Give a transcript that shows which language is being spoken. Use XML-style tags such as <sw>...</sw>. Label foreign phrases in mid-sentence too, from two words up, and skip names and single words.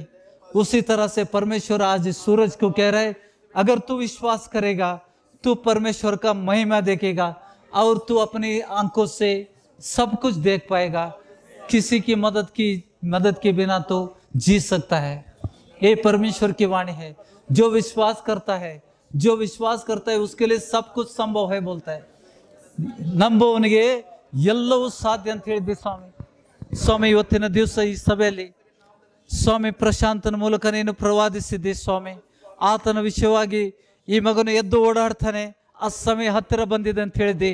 <hi>उसी तरह से परमेश्वर आज सूरज को कह रहे, अगर तू विश्वास करेगा तू परमेश्वर का महिमा देखेगा और तू अपनी आंखों से सब कुछ देख पाएगा. किसी की मदद के बिना तो जी सकता है. ये परमेश्वर की वाणी है. जो विश्वास करता है उसके लिए सब कुछ संभव है बोलता है.</hi> <kn>ನಂಬುವವನಿಗೆ ಎಲ್ಲವೂ ಸಾಧ್ಯ ಅಂತ ಹೇಳಿದ್ವಿ ಸ್ವಾಮಿ. ಸ್ವಾಮಿ, ಇವತ್ತಿನ ದಿವಸ ಈ ಸಭೆಯಲ್ಲಿ ಸ್ವಾಮಿ ಪ್ರಶಾಂತನ ಮೂಲಕ ನೀನು ಪ್ರವಾದಿಸಿದ್ದಿ ಸ್ವಾಮಿ. ಆತನ ವಿಷಯವಾಗಿ ಈ ಮಗನು ಎದ್ದು ಓಡಾಡ್ತಾನೆ, ಆ ಸಮಯ ಹತ್ತಿರ ಬಂದಿದೆ ಅಂತ ಹೇಳಿದ್ದಿ.</kn>